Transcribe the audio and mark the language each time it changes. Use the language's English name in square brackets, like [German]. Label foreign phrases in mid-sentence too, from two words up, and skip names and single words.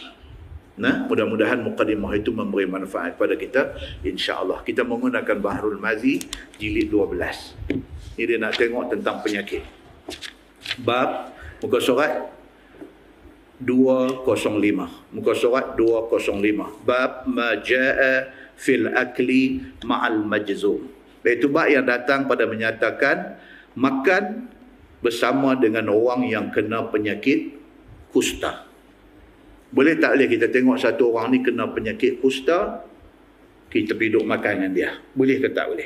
[Malay] Nah, mudah-mudahan mukadimah itu memberi manfaat pada kita, [Arabic] insya-Allah. [Malay] Kita menggunakan Bahrul Mazi jilid 12. Ini dia nak tengok tentang penyakit. Bab muka surat 205. Muka surat 205. [Arabic] Bab ma jaa fil akli ma'al majzum. [Malay] Iaitu bab yang datang pada menyatakan makan bersama dengan orang yang kena penyakit kusta. Boleh tak boleh kita tengok satu orang ni kena penyakit kusta, kita pergi duduk makan dengan dia? Boleh ke tak boleh?